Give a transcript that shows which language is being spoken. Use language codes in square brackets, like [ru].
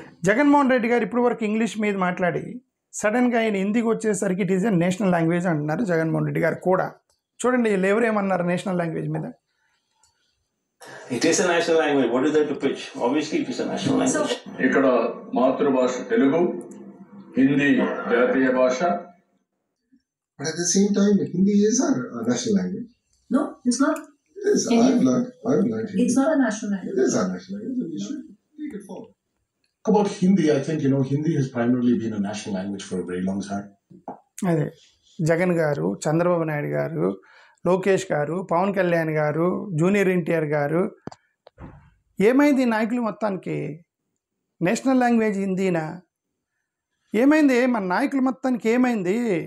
[te] జగన్మోహన్ రెడ్డి గారు ఇప్పుడు వరకు ఇంగ్లీష్ మీద మాట్లాడి సడన్గా ఆయన హిందీకి వచ్చేసరికి it is a national language అంటున్నారు జగన్మోహన్ రెడ్డి గారు కూడా. చూడండి వీళ్ళు ఎవరేమన్నారు నేషనల్ లాంగ్వేజ్ మీద. [en] It is a national language. What is there to pitch? Obviously, it is a national language. [te] ఇక్కడ మాతృభాష తెలుగు, హిందీ జాతీయ భాష. [en] But at the same time, Hindi is our national language. No, it's not. It is. I've learned Hindi. It's not a national language. It is our national language, and we should take it forward. About Hindi, I think, Hindi has primarily been a national language for a very long time. [te] అదే జగన్ గారు, చంద్రబాబు నాయుడు గారు, లోకేష్ గారు, పవన్ కళ్యాణ్ గారు, junior NTR గారు, ఏమైంది నాయకులు మొత్తానికి? National language హిందీనా? ఏమైంది మన నాయకులు మొత్తానికి? ఏమైంది?